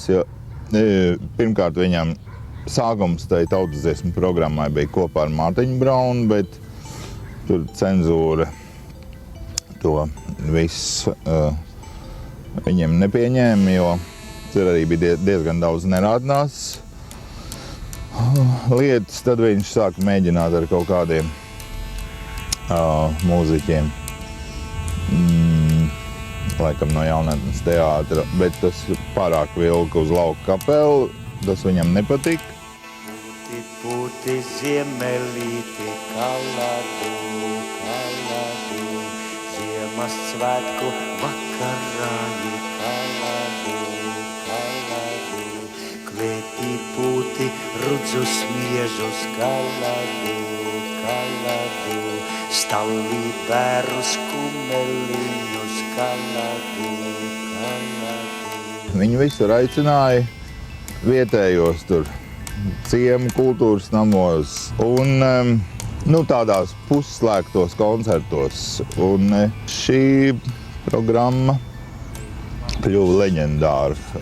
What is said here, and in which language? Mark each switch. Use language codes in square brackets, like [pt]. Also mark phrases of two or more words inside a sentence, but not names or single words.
[lv] Jo, pirmkārt, viņam sākums tai tautas dziesmu programmai bija kopā ar Mārtiņu Braunu, bet tur cenzūra to visu viņiem nepieņēma, jo tur arī bija diezgan daudz nerādnās lietas. Tad viņš sāka mēģināt ar kaut kādiem mūziķiem. Laikam no Jaunatnes teātra, bet tas pārāk vilka uz lauku kapelu, tas viņam nepatika. Puti, puti, ziemelīti, kaladu, kaladu, Ziemassvētku vakarāji, kaladu, kaladu, klētī puti, rudzus miežus, kaladu, kaladu, stāvī bērus kumeliņus, kaladu, kaladu. Viņu visur aicināja vietējos tur ciemu kultūras namos un tādās pusslēgtos koncertos. Un šī programma kļuva leģendāra.